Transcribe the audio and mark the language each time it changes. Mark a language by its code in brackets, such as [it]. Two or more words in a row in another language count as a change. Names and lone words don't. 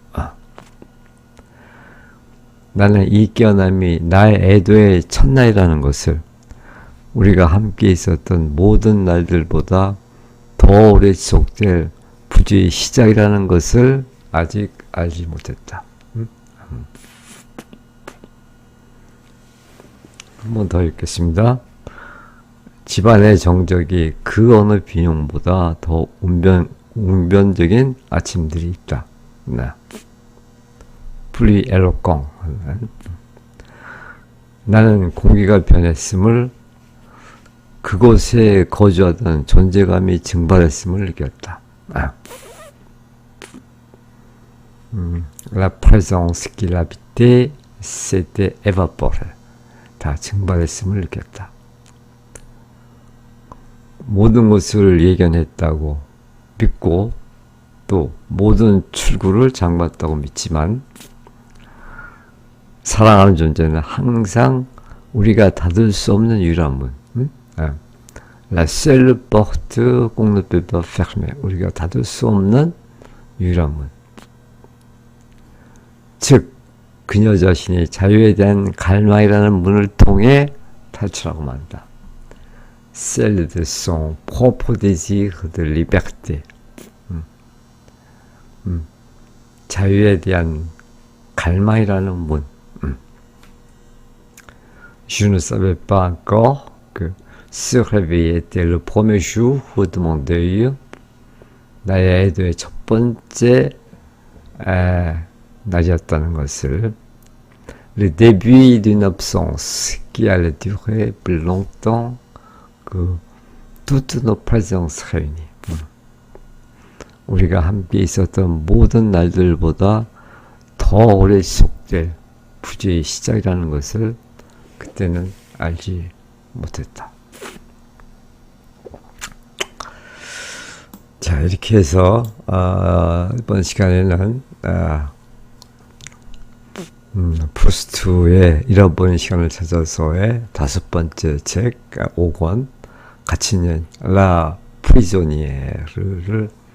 [ko] 나는 이 깨어남이 나의 애도의 첫날이라는 것을 우리가 함께 있었던 모든 날들보다 더 오래 지속될 부재의 시작이라는 것을 아직 알지 못했다. 한 번 더 읽겠습니다. 집안의 정적이 그 어느 비용보다 더 웅변적인 아침들이 있다. [fr] plus éloquent. [ko] 나는 공기가 변했음을 그곳에 거주하던 존재감이 증발했음을 느꼈다. [fr] La présence qu'il habitait s'était évaporée. [ko] 다 증발했음을 느꼈다. 모든 것을 예견했다고 믿고 또 모든 출구를 장봤다고 믿지만 사랑하는 존재는 항상 우리가 닫을 수 없는 유일한 문. [fr] La seule porte qu'on ne peut pas fermer. [ko] 우리가 닫을 수 없는 유일한 문. 즉 그녀 자신이 자유에 대한 갈망이라는 문을 통해 탈출하고 만다. [fr] Celle de son propre désir de liberté. [ko] 자유에 대한 갈망이라는 문. [fr] Je ne savais pas encore que se réveiller était le premier jour de mon deuil. [ko] 나의 애도의 첫 번째 낮이었다는 것을. [fr] Le début d'une absence qui allait durer plus longtemps que toutes nos présences réunies. [ko] 우리가 함께 있었던 모든 날들보다 더 오래 지속될 부재의 시작이라는 것을 그때는 알지 못했다. 자, 이렇게 해서 이번 시간에는 프루스트의 잃어버린 시간을 찾아서의 5번째 책 5권 갇힌 라 프리조니에르를